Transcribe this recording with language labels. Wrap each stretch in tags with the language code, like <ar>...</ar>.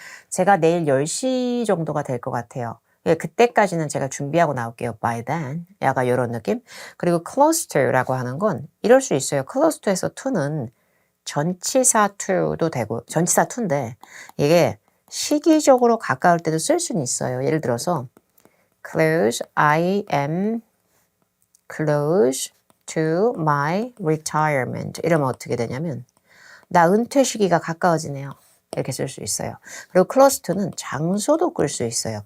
<ko>제가 내일 10시 정도가 될 것 같아요. 그때까지는 제가 준비하고 나올게요. by then. 약간 이런 느낌. 그리고 close to라고 하는 건 이럴 수 있어요. close to에서 to는 전치사 to도 되고 전치사 to인데 이게 시기적으로 가까울 때도 쓸 수는 있어요.</ko> <en>예를 들어서 close, I am close to my retirement.</en> <ko>이러면 어떻게 되냐면 나 은퇴 시기가 가까워지네요. 이렇게 쓸 수 있어요. 그리고 close to는 장소도 끌 수 있어요.</ko>